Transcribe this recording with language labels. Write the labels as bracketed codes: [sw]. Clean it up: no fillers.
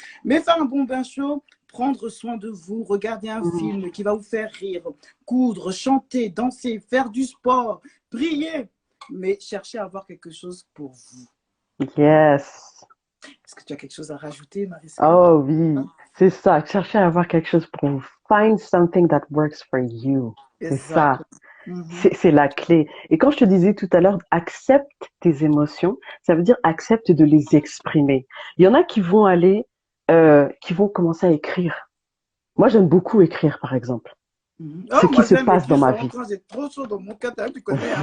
[fr] Mais faire un bon bain chaud, prendre soin de vous, regarder un film qui va vous faire rire, coudre, chanter, danser, faire du sport, prier. Mais cherchez à avoir quelque chose pour vous. [en] Yes. [fr] Est-ce que tu as quelque chose à rajouter, Marissa? Oh oui, c'est ça. Cherchez à avoir quelque chose pour vous. [en] Find something that works for you. [fr] C'est ça. C'est la clé. Et quand je te disais tout à l'heure, accepte tes émotions, ça veut dire accepte de les exprimer. Il y en a qui vont aller, qui vont commencer à écrire. Moi, j'aime beaucoup écrire, par exemple. Ce qui se passe dans ma vie. Trop chaud dans mon cœur, tu connais, hein?